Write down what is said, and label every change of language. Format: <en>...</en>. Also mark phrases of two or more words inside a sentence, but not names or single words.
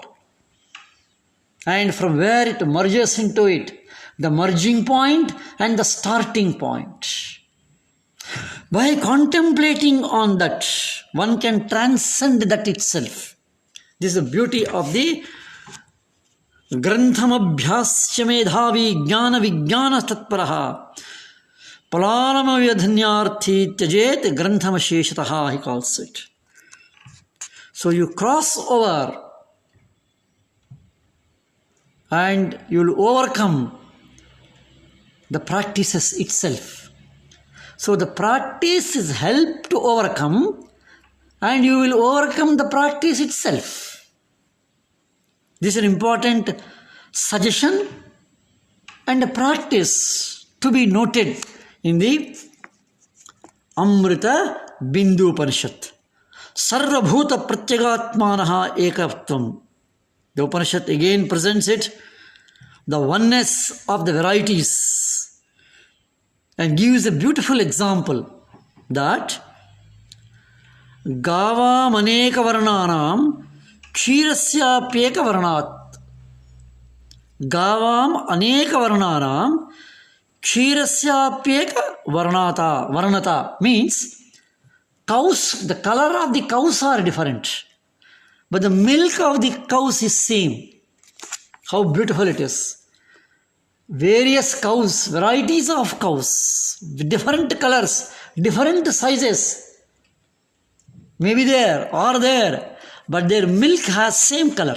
<en>And from where it merges into it, the merging point and the starting point. By contemplating on that, one can transcend that itself. This is the beauty of the</en> <sa>Granthamabhyasya medhavi jnana vijnana tatparaha Palanamavyadhanyarthi tyajet granthamasheshataha,</sa> <en>he calls it. So you cross over and you will overcome the practices itself. So the practice is help to overcome, and you will overcome the practice itself. This is an important suggestion and a practice to be noted in the Amritabindoopanishad.</en> <sa>Sarvabhuta pratyagatmanaha ekavatvam.</sa> <en>The Upanishad again presents it, the oneness of the varieties, and gives a beautiful example that</en> <sa>Gava maneka varnanam kshirasya pyeka varnat. Gavam aneka varnanam kshirasya pyeka varnata</sa> <en>means cows, the color of the cows are different, but the milk of the cows is same. How beautiful it is. Various cows, varieties of cows, with different colors, different sizes, may be there or there, but their milk has same color.</en>